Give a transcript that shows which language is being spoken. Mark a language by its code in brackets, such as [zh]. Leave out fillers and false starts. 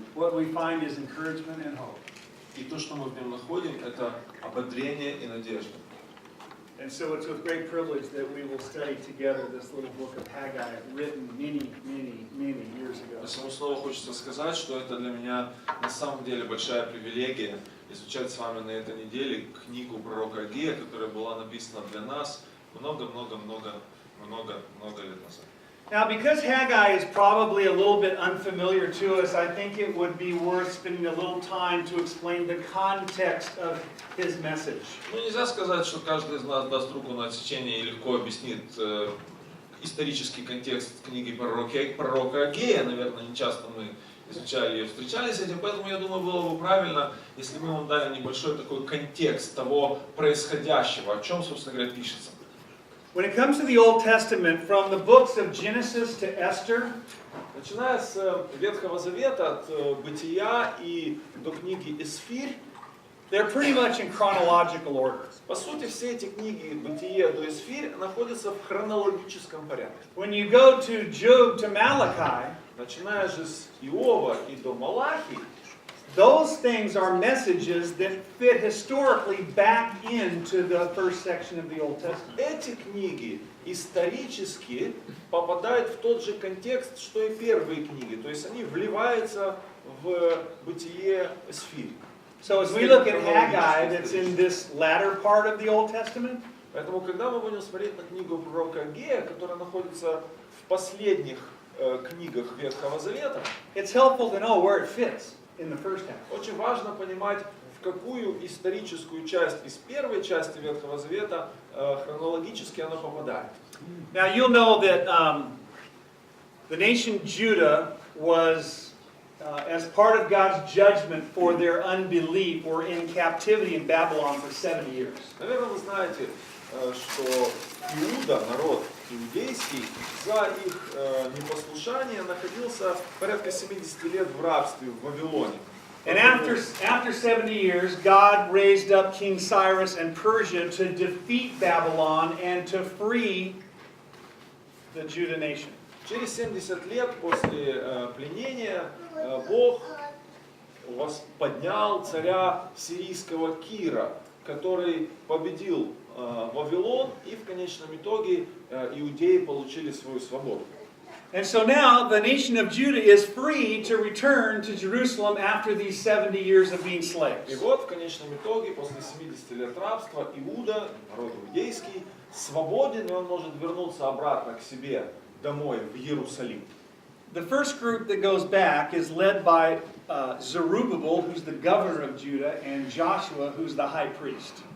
[en] what we find is encouragement and hope. [ru] и то, что мы в нем находим, это ободрение и надежда. [en] And so it's with great privilege that we will study together this little book of Hagai, written many, many, many years ago. [ru] Поэтому снова хочется сказать, что это для меня на самом деле большая привилегия изучать с вами на этой неделе книгу пророка Аггея, которая была написана для нас много-много-много лет назад. [en] Now, because Haggai is probably a little bit unfamiliar to us, I think it would be worth spending a little time to explain the context of his message. [ru] Ну, нельзя сказать, что каждый из нас даст руку на отсечение и легко объяснит исторический контекст книги пророка Аггея. Наверное, не часто мы изучали и встречались с этим, поэтому я думаю, было бы правильно, если мы вам дали небольшой такой контекст того происходящего, о чем, собственно говоря, пишется. [en] When it comes to the Old Testament, from the books of Genesis to Esther, [ru] Начиная с Ветхого Завета, от Бытия и до книги Эсфирь, [en] they're pretty much in chronological order. [ru] по сути, все эти книги Бытие до Эсфирь находятся в хронологическом порядке. [en] When you go to Job to Malachi, [ru] Начиная же с Иова и до Малахии, [en] those things are messages that fit historically back into the first section of the Old Testament. [ru] эти книги исторически попадают в тот же контекст, что и первые книги. То есть они вливаются в Бытие Эсфирь. [en] So as we look at Hagai, that's in this latter part of the Old Testament, [ru] Поэтому, когда мы будем смотреть на книгу пророка Аггея, которая находится в последних книгах Ветхого Завета, [en] it's helpful to know where it fits in the first half. [ru] очень важно понимать, в какую историческую часть из первой части Ветхого Завета хронологически она попадает. [en] Now you'll know that the nation Judah was, as part of God's judgment for their unbelief, were in captivity in Babylon for 70 years. [ru] Наверное, вы знаете, что Иуда, народ иудейский, за их непослушание находился порядка 70 лет в рабстве в Вавилоне. [en] And after 70 years, God raised up King Cyrus and Persia to defeat Babylon and to free the Judah nation. [ru] Через 70 лет после пленения Бог поднял царя сирийского Кира, который победил Вавилон, и в конечном итоге иудеи получили свою свободу. [en] And so now the nation of Judah is free to return to Jerusalem after these 70 years of being slaves. [ru] вот в конечном итоге, после 70 лет рабства, Иуда, народ иудейский, свободен, и он может вернуться обратно к себе домой, в Иерусалим. [en] The first group that goes back is led by Zerubbabel, who's the governor of Judah, and Joshua, who's the high priest.